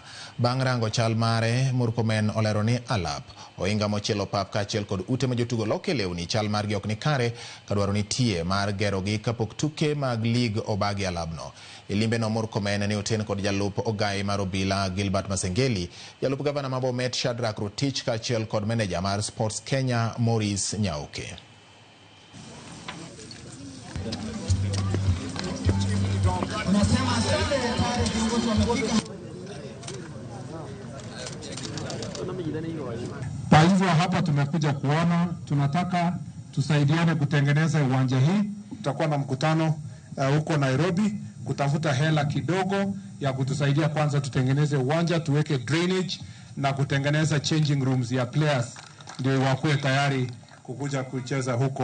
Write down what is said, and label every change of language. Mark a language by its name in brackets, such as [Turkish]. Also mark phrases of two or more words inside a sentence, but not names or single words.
[Luo (Kenya and Tanzania)] Bang' rango chal mare, Murkomen olero ni alap oinga mochielo pap kaachiel kod ute ma jotugo loke lewni chal margi ok ni kare kadwaro nitie mar gerogi kapok tuke mag lig obagi alabno. E limbeno Murkomen ne oten kod jalup ogai mar obila Gilbert Masengeli, jalup gavana ma Bomet Shadrack Rotich kaachiel kod meneja mar Sports Kenya Maurice Nyauke. [Swahili] Kwa hivyo hapa tumekuja kuona, tunataka tusaidiane kutengeneza uwanja hii. Tutakuwa na mkutano huko Nairobi kutafuta hela kidogo ya kutusaidia kwanza tutengeneze uwanja, tuweke drainage na kutengeneza [English] changing rooms [Swahili] ya players ndio wakuwe tayari kukuja kucheza huko.